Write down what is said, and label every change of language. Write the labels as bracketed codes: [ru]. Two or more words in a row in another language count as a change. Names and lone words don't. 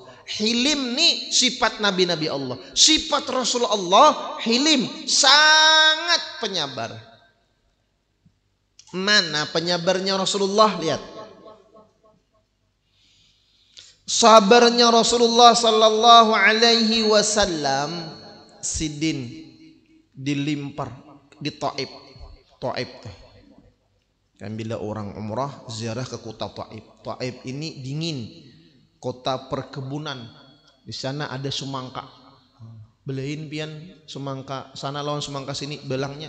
[bjn] Hilim nih sifat nabi-nabi Allah, sifat Rasulullah hilim, sangat penyabar. Mana penyabarnya Rasulullah? Lihat sabarnya Rasulullah [ar] صلى الله عليه وسلم. [bjn] Sidin dilimpar di Taif tuh kan bila orang umrah ziarah ke kota Taif ini dingin, kota perkebunan. Di sana ada semangka. Belain pian semangka sana lawan semangka sini belangnya.